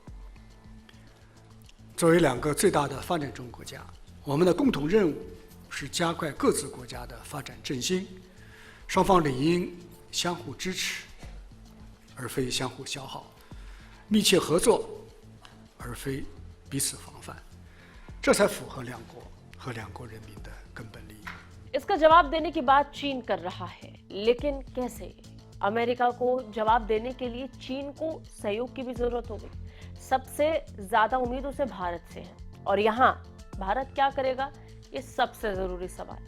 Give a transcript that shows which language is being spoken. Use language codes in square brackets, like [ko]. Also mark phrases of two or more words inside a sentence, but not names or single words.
[zh] 作为2个最大的发展中国家，我们的共同任务是加快各自国家的发展振兴，双方理应相互支持，而非相互消耗；密切合作，而非彼此防范。这才符合2国和2国人民的根本利益。 [hi] इसका जवाब देने की बात चीन कर रहा है, लेकिन कैसे? अमेरिका को जवाब देने के लिए चीन को सहयोग की भी जरूरत होगी। सबसे ज्यादा उम्मीद उसे भारत से है, और यहाँ भारत क्या करेगा, ये सबसे जरूरी सवाल।